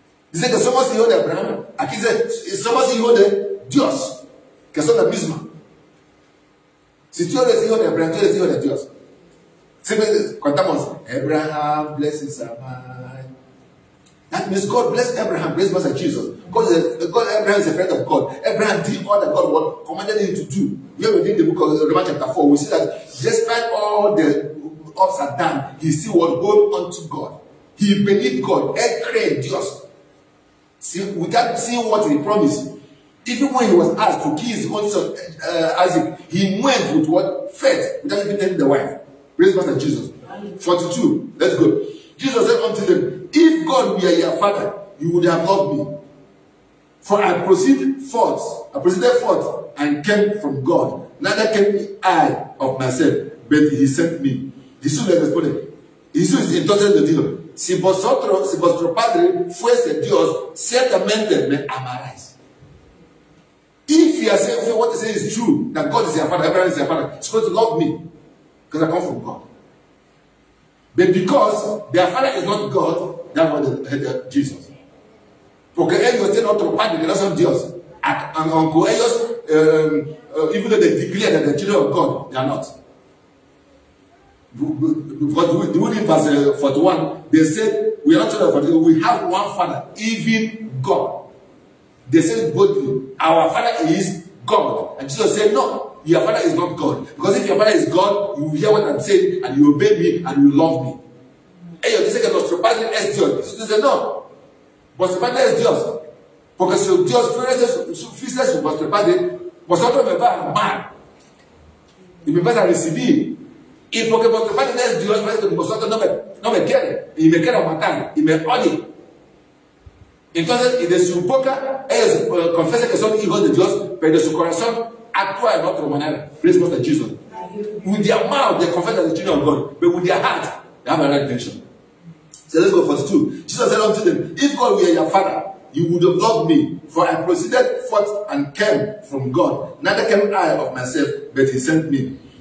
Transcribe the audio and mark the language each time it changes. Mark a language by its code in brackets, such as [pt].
[en] They say [es] que somos hijos de Abraham. Aquí dice, somos hijos de Dios, que son la misma. Si tú eres hijo de Abraham, tú eres hijo de Dios. Siempre contamos, Abraham blesses Abraham. [en] That means God bless Abraham, bless Master Jesus. God, Abraham is a friend of God. Abraham did all that God commanded him to do. Here we read the book of Romans chapter 4, we see that despite all the ups and downs, he still was going on to God. He believed God. [es] Él cree en Dios. [en] See, without seeing what he promised. Even when he was asked to kill his own son, Isaac, he went with what? Faith, without even telling the wife. Praise Master Jesus. 42. Let's go. Jesus said unto them, if God were your father, you would have loved me. For I proceeded forth and came from God. Neither came I of myself, but he sent me. [es] Jesús le responde. Jesús entonces le dijo, si vuestro padre fuese Dios, ciertamente me amaráis. [en] If you are saying what they say is true, that God is your father, Abraham is your father, he's going to love me because I come from God. But because their father is not God, that's what they hate Jesus. [es] Porque ellos tienen otro padre que no son Dios. Aunque ellos, [en] even though they declare that they're children of God, they are not. Because in verse 41, they said, we are not children of God, we have one father, even God. They said boldly, our father is God. And Jesus said, no, your father is not God. Because if your father is God, you will hear what I'm saying, and you obey me, and you love me. [es] Ellos dicen que nuestro padre es Dios. Jesús dice, no, vuestro padre es Dios. Porque si Dios fuese su vuestro padre, vosotros me vais a amar. Y me vais a recibir. Y porque vuestro padre no es Dios, parece que vosotros no me quieren. Y me quieren matar. Y me odian. Entonces, y de su boca, ellos confiesan que son hijos de Dios, pero de su corazón actúa de otra manera. [en] Praise God to Jesus. With their mouth, they confess as the children of God, but with their heart, they have a right intention. So let's go for 2. Jesus said unto them, if God were your father, you would have loved me, for I proceeded forth and came from God. Neither came I of myself, but he sent me.